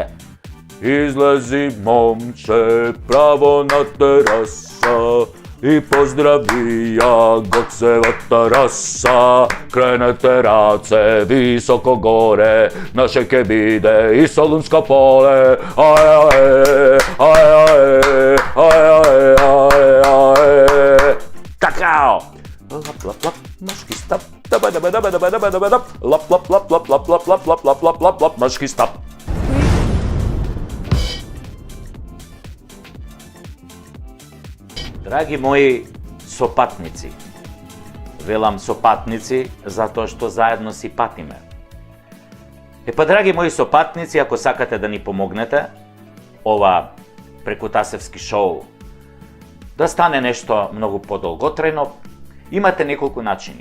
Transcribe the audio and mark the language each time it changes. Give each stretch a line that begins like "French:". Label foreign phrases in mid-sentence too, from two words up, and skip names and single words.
Macedonian: Излези, момче, право на тераса и поздрави ја Гоцевата раса. Кренете раце високо горе, наше ке биде и Солунско поле. Такао! Лап, лап, лап, машки стап. Лап, лап, лап, лап, лап, лап, лап, лап, лап, лап, лап, лап, лап, машки стап. Драги мои сопатници, велам сопатници затоа што заедно си патиме. Драги мои сопатници, ако сакате да ни помогнете, ова Прекутасевски шоу да стане нешто многу подолготрено, имате неколку начини.